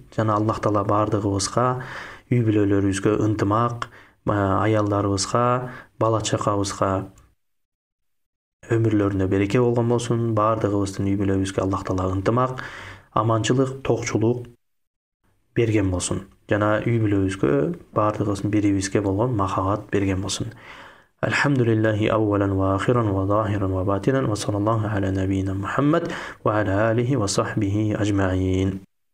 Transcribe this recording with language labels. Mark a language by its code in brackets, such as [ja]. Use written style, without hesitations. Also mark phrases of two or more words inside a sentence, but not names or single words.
[ky] Жана Аллах Таала бардыгыбызга үй бүлөлөрүбүзгө ынтымак, аялдарыбызга, бала чакабызга өмүрлөрүнө береке болгон болсун. Бардыгыбыздын үй бүлөбүзгө Аллах Таала ынтымак, аманчылык, токчулук берген болсун. Жана үй бүлөбүзгө, бардыгыбыздын бирибизге болгон махабат берген болсун. [ar] الحمد لله أولا وآخرا وظاهرا وباطنا وصلى الله على نبينا محمد وعلى آله وصحبه أجمعين.